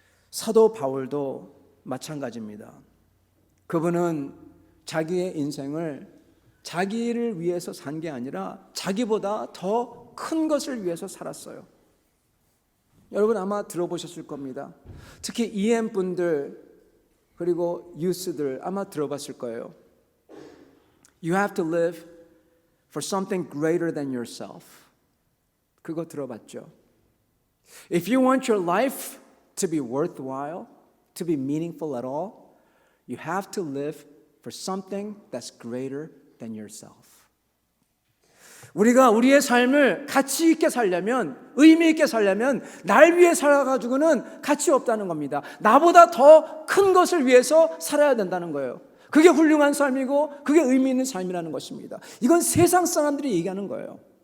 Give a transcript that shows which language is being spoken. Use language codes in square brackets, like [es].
[ko] 사도 바울도 마찬가지입니다. 그분은 자기의 인생을 자기를 위해서 산 게 아니라 자기보다 더 큰 것을 위해서 살았어요. 여러분 아마 들어보셨을 겁니다. 특히 EM분들 그리고 유스들 아마 들어봤을 거예요. [en] You have to live for something greater than yourself. [ko] 그거 들어봤죠? [en] If you want your life to be worthwhile, to be meaningful at all, you have to live for something that's greater than yourself. [ko] 우리가 우리의 삶을 가치 있게 살려면, 의미 있게 살려면 날 위해 살아가지고는 가치 없다는 겁니다. 나보다 더 큰 것을 위해서 살아야 된다는 거예요. 그게 훌륭한 삶이고 그게 의미 있는 삶이라는 것입니다. 이건 세상 사람들이 얘기하는 거예요.